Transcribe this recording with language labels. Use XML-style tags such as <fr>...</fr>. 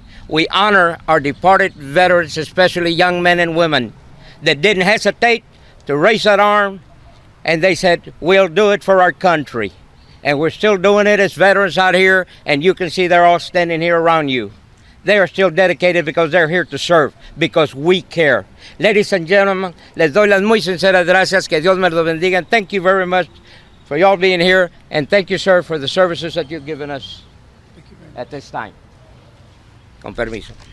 <en>We honor our departed veterans, especially young men and women that didn't hesitate to raise that arm, and they said, we'll do it for our country. And we're still doing it as veterans out here, and you can see they're all standing here around you. They are still dedicated because they're here to serve, because we care. Ladies and gentlemen,</en> <es>les doy las muy sinceras gracias. Que Dios me los bendiga.</es> <en>And thank you very much for y'all being here. And thank you, sir, for the services that you've given us at this time.</en> <es>Con permiso.</es>